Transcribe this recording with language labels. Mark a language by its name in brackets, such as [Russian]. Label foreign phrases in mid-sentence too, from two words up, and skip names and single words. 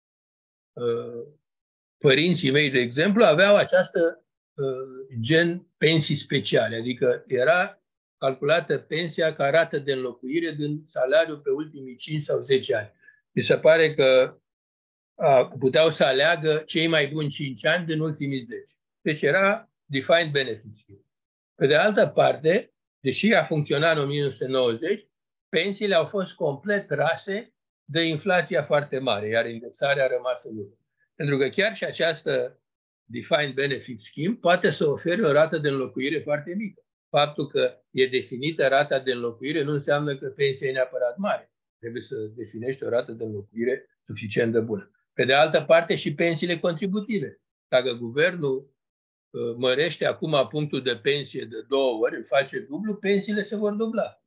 [Romanian] Părinții mei, de exemplu, aveau această gen pensii speciale, adică era calculată pensia ca rată de înlocuire din salariu pe ultimii 5 sau 10 ani. Mi se pare că puteau să aleagă cei mai buni 5 ani din ultimii 10. Deci era [English] defined benefit scheme. [Romanian] Pe de altă parte, deși a funcționat în 1990, pensiile au fost complet rase de inflația foarte mare, iar indexarea a rămas în urmă. Pentru că chiar și această [English] defined benefit scheme [Romanian] poate să ofere o rată de înlocuire foarte mică. Faptul că e definită rata de înlocuire nu înseamnă că pensia e neapărat mare. Trebuie să definești o rată de înlocuire suficient de bună. Pe de altă parte, și pensiile contributive. Dacă guvernul mărește acum punctul de pensie de 2 ori, îl face dublu, pensiile se vor dubla.